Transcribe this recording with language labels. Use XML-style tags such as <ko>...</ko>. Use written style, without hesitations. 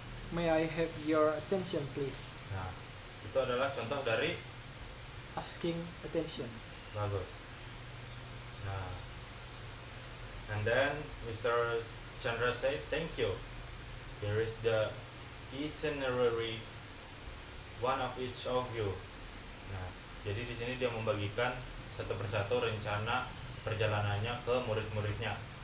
<en>May I have your attention please?</en> <id>Nah, itu adalah contoh dari</id> <en>Asking attention.</en> <id>bagus. Nah,</id> <en>And then Mr. Chandra said, "Thank you. Here is the itinerary, one of each of you."</en> <id>Nah, jadi di sini dia membagikan satu persatu rencana perjalanannya ke murid-muridnya.</id>